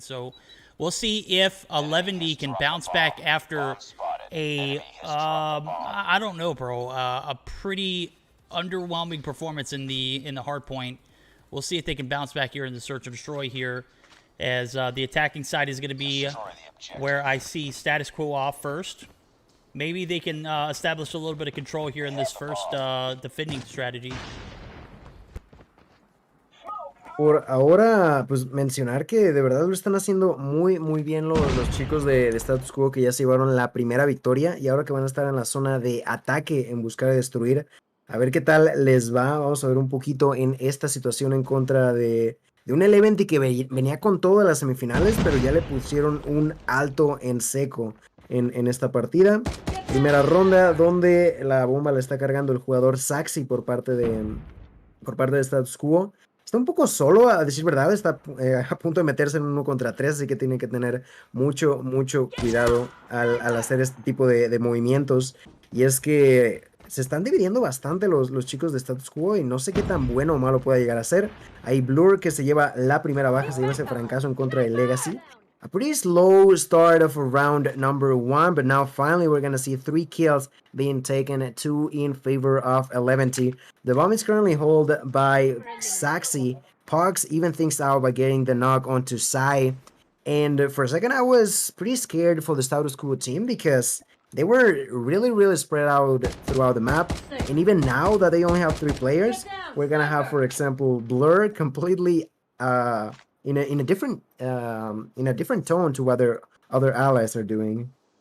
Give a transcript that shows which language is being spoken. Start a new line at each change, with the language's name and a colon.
English: So we'll see if 11D can bounce back after a, I don't know, bro, a pretty underwhelming performance in the hard point. We'll see if they can bounce back here in the search and destroy here, as the attacking side is going to be where I see status quo off first. Maybe they can establish a little bit of control here in this first defending strategy.
Spanish: Por ahora, pues mencionar que de verdad lo están haciendo muy bien los chicos de status quo, que ya se llevaron la primera victoria y ahora que van a estar en la zona de ataque en buscar de destruir. A ver qué tal les va. Vamos a ver un poquito en esta situación en contra de un Eleventy que venía con todas las semifinales, pero ya le pusieron un alto en seco en esta partida. Primera ronda donde la bomba la está cargando el jugador Saxi por parte de Status Quo. Está un poco solo, a decir verdad, está a punto de meterse en 1 contra 3, así que tiene que tener mucho cuidado al hacer este tipo de movimientos. Y es que se están dividiendo bastante los chicos de Status Quo y no sé qué tan bueno o malo pueda llegar a ser. Hay Blur que se lleva la primera baja, se lleva ese francazo en contra de Legacy.
English: A pretty slow start of round number 1, but now finally we're going to see 3 kills being taken, 2 in favor of Eleventy. The bomb is currently held by Saxi. Pugs even things out by getting the knock onto Sai. And for a second I was pretty scared for the Status Quo team because they were really spread out throughout the map, and even now that they only have 3 players, we're gonna have, for example, Blur completely in a different tone to what their other allies are doing.